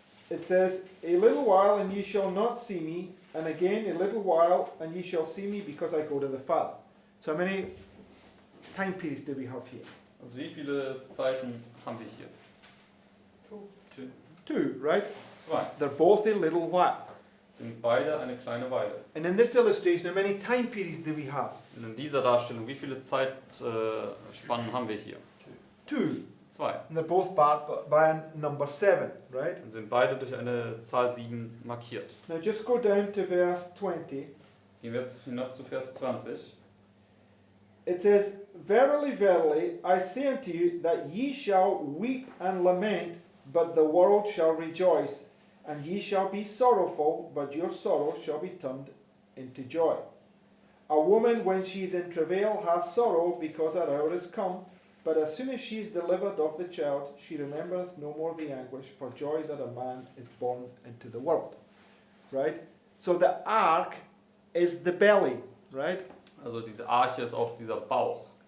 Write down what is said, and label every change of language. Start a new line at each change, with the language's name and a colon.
English: It says, a little while and ye shall not see me, and again a little while and ye shall see me because I go to the Father. So how many time periods do we have here?
German: Also wie viele Zeiten haben wir hier?
English: Two, right?
German: 2.
English: They're both a little while.
German: Sind beide eine kleine Weile.
English: And in this illustration, how many time periods do we have?
German: Und in dieser Darstellung, wie viele Zeitspannen haben wir hier?
English: 2.
German: 2.
English: And they're both backed by number 7, right?
German: Und sind beide durch eine Zahl 7 markiert.
English: Now just go down to verse 20.
German: Gehen wir jetzt hinab zu Vers 20.
English: it says, Verily, verily, I say unto you, that ye shall weep and lament, but the world shall rejoice. And ye shall be sorrowful, but your sorrow shall be turned into joy. A woman, when she is in travail, hath sorrow, because her hour is come. But as soon as she is delivered of the child, she remembereth no more the anguish for joy that a man is born into the world. Right? So the ark is the belly, right?
German: Also diese Arche ist auch dieser Bauch,